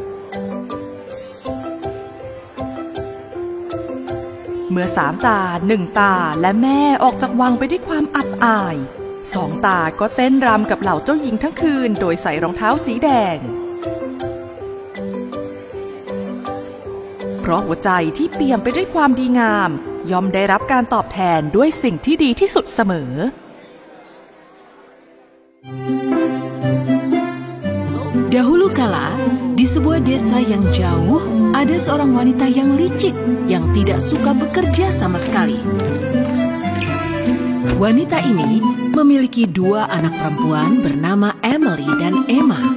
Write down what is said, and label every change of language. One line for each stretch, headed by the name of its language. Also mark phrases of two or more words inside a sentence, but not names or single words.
Thai: เมื่อ3 ตา1 ตาและแม่ออกจากวังไปด้วยความอับอาย2 ตาก็เต้นรำกับเหล่าเจ้าหญิงทั้งคืนโดยใส่รองเท้าสีแดงเพราะหัวใจที่เปี่ยมไปด้วยความดีงามย่อมได้รับการตอบแทนด้วยสิ่งที่ดีที่สุดเสมอ
Indonesian: Dahulu kala, di sebuah desa yang jauh, ada seorang wanita yang licik yang tidak suka bekerja sama sekali. Wanita ini memiliki 2 anak perempuan bernama Emily dan Emma.